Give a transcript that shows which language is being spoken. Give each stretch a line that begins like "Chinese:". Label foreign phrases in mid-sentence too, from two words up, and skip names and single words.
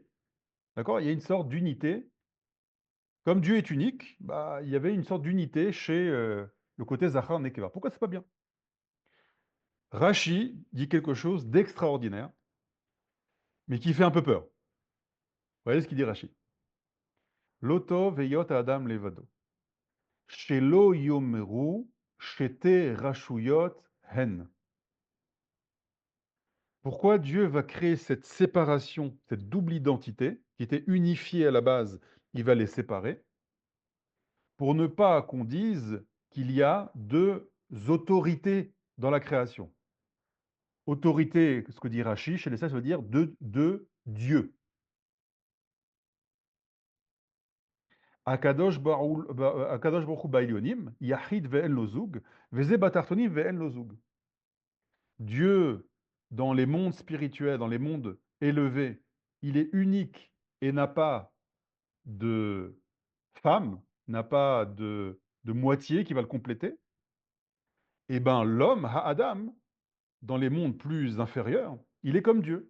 French: D'accord? Il y a une sorte d'unité. Comme Dieu est unique, bah, il y avait une sorte d'unité chez le côté
Hebrew: זכר נקבה.
French: Pourquoi c'est pas bien? Rashi dit quelque chose d'extraordinaire, mais qui fait un peu peur. Voyez ce qu'il dit Rashi.
Hebrew: לא טוב היות אדם לבדו. שלא יאמרו שתי רשויות הן.
French: Pourquoi Dieu va créer cette séparation, cette double identité, qui était unifiée à la base, il va les séparer, pour ne pas qu'on dise qu'il y a deux autorités dans la création. Autorité, ce que dit Rashi, chez les sages, ça veut dire de Dieu.
Hebrew: הקדוש ברוך הוא בעליונים, יחיד ואין לו זוג, וזה בתחתונים ואין לו זוג.
French: Dieu, dans les mondes spirituels, dans les mondes élevés, il est unique et n'a pas de femme, n'a pas de moitié qui va le compléter. Eh bien, l'homme, Adam, dans les mondes plus inférieurs, il est comme Dieu.